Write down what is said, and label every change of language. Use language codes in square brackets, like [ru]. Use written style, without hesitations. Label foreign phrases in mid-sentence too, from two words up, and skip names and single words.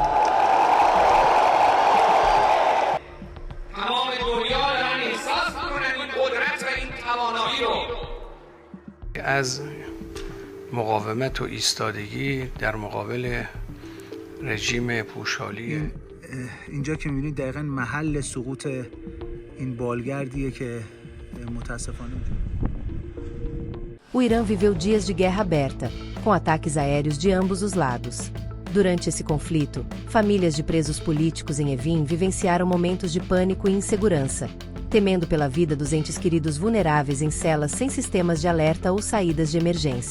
[fa] تمام دنیا دارن احساس میکنن این قدرت و این توانایی رو از مقاومت و ایستادگی در مقابل رژیم پوشالی. اینجا که می‌بینید دقیقاً محل سقوط این بالگردیه که متاسفانه [pt] O Irã viveu dias de guerra aberta, com ataques aéreos de ambos os lados. Durante esse conflito, famílias de presos políticos em Evin vivenciaram momentos de pânico e insegurança, temendo pela vida dos entes queridos vulneráveis em celas sem sistemas de alerta ou saídas de emergência.